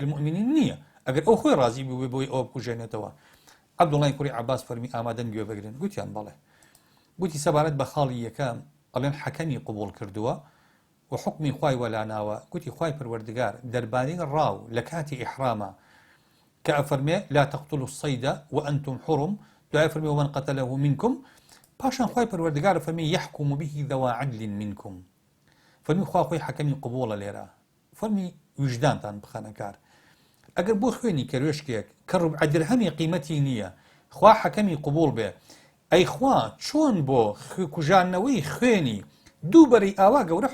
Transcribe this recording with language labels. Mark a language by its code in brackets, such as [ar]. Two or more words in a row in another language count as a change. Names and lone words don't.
[ckb] المؤمنین نییە ئەگەر ئەو خۆی ڕازی بوو بۆی ئەوە بکوژێنێتەوە عەبدوڵڵای کوڕی عەباس فەرمی ئامادەن گوێ بگرن گوتیان بەڵێ گوتی سەبارەت بە خاڵی یەکەم ئەڵێن حەکەمی قبوڵ کردووە و حکمی خوای وەلاناوە گوتی خوای پەروەردگار دەربارەی ڕاو لە کاتی ئیحرامە کە ئەفەرمێ [ar] لا تقتلوا الصيد وأنتم حرم [ckb] دوای فەرمی [ar] ومن قتله منكم [ckb] پاشان خوای پەروەردگار فەرمی [ar] يحكم به ذو عدل منكم [ckb] فەرمی خوا خۆی حەکەمی قبوڵە لێرە فەرمی وجدانتان بخەنە کار ئەگەر بۆ خوێنی کەروێشکێک کە ڕوبع درهەمی قیمەتی نییە خوا حەکەمی قبوڵ بێ ئەی خوا چۆن بۆ کوژانەوەی خوێنی دووبەری ئاوا گەورە